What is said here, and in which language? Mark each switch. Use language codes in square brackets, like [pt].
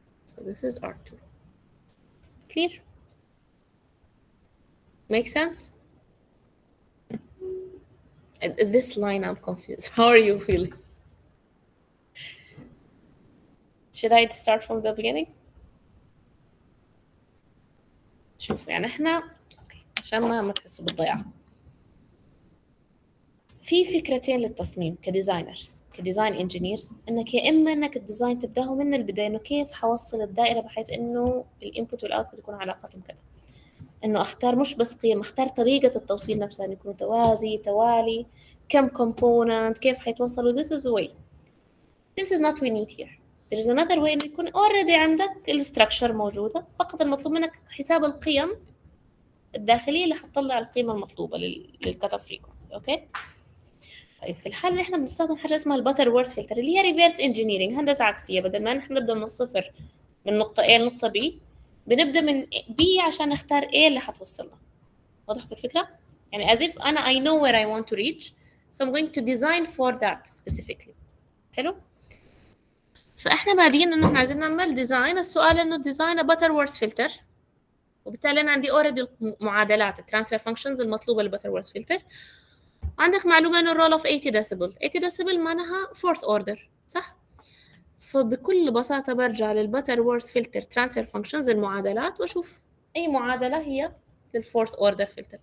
[en] So this is R2. Clear? Make sense? This line I'm confused. How are you feeling? Should I start from the beginning? [ar] شوف يعني احنا اوكي عشان ما تحسوا بالضياع. في فكرتين للتصميم كديزاين انجينيرز، انك يا اما انك الديزاين تبداه من البدايه انه كيف حوصل الدائره بحيث انه الانبوت والاوتبوت يكون علاقتهم كذا، انه اختار مش بس قيم، اختار طريقه التوصيل نفسها انه يكون توازي توالي، كم كومبوننت، كيف حيتوصلوا. [en] This is a way. This is not we need here. There is another way [ar] انه يكون [en] already [ar] عندك الستراكشر موجوده، فقط المطلوب منك حساب القيم الداخليه اللي حتطلع القيمه المطلوبه للكت اوف فريكونسي. اوكي، طيب في الحالة اللي احنا بنستخدم حاجة اسمها الباتر وورث فلتر، اللي هي ريفيرس انجينيرنج، هندسة عكسية. بدل ما نحن نبدأ من الصفر من نقطة A لنقطة B، بنبدأ من B عشان نختار A اللي حتوصلنا. وضحت الفكرة؟ يعني [en] as if [ar] أنا [en] I know where I want to reach, so I'm going to design for that specifically. [ar] حلو؟ فاحنا بادئين انه احنا عايزين نعمل ديزاين. السؤال انه ديزاين باتر وورث فلتر، وبالتالي انا عندي اوريدي المعادلات الترانسفير فانكشنز المطلوبة للباتر وورث فلتر. عندك معلومة انه الرول اوف 80 ديسيبل. 80 ديسيبل معناها فورث اوردر، صح؟ فبكل بساطة برجع للباتر وورث فلتر ترانسفير فانكشنز المعادلات واشوف اي معادلة هي للفورث اوردر فلتر.